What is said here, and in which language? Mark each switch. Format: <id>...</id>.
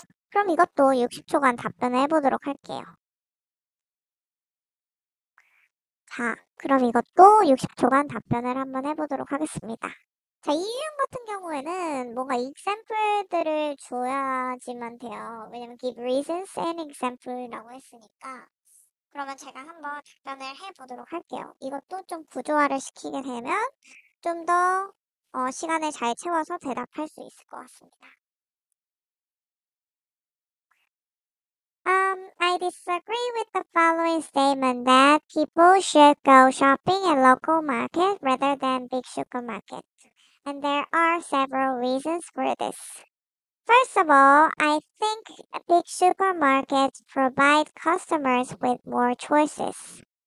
<ko>그럼 이것도 60초간 답변을 해보도록 할게요. 자, 그럼 이것도 60초간 답변을 한번 해보도록 하겠습니다. 자, 이 유형 같은 경우에는 뭔가 example들을 줘야지만 돼요. 왜냐면</ko> <en>give reasons and example</en> <ko>라고 했으니까. 그러면 제가 한번 답변을 해보도록 할게요. 이것도 좀 구조화를 시키게 되면 좀 더 시간을 잘 채워서 대답할 수 있을 것 같습니다.</ko> <en>I disagree with the following statement that people should go shopping at local market rather than big supermarkets. And there are several reasons for this. First of all, I think big supermarkets provide customers with more choices.</en>